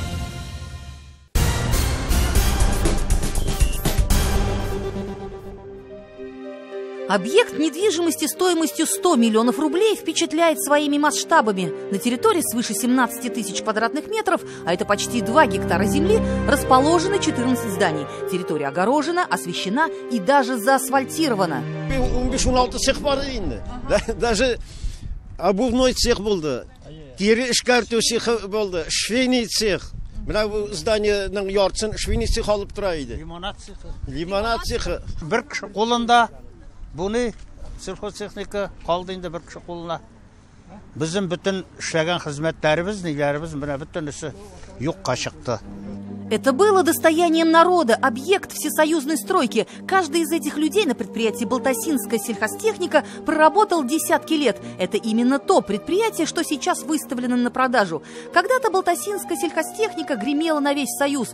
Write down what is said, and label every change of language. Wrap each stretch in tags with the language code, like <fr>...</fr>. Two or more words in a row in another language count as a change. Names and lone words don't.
<ru>Объект недвижимости стоимостью 100 миллионов рублей впечатляет своими масштабами. На территории свыше 17 тысяч квадратных метров, а это почти 2 гектара земли, расположены 14 зданий. Территория огорожена, освещена и даже заасфальтирована.</ru> <tt>15-16 цех бар инде.</tt> <ru>Даже обувной цех</ru> <tt>болды. Тери эшкәртү цехы болды.</tt> <ru>Швейный цех.</ru> <tt>Мына зданиенең яртысын</tt> <ru>швейный цех</ru> <tt>алып тора иде. Лимонад цехы. Лимонад цехы. Бер кеше кулында буны сельхозтехника калды инде бер кеше кулына. Безнең бүтән эшләгән хезмәтләребез, ниләребез менә бөтенесе юкка чыкты.</tt> <ru>Это было достоянием народа, объект всесоюзной стройки. Каждый из этих людей на предприятии «Балтасинская сельхозтехника» проработал десятки лет. Это именно то предприятие, что сейчас выставлено на продажу. Когда-то «Балтасинская сельхозтехника» гремела на весь Союз.</ru>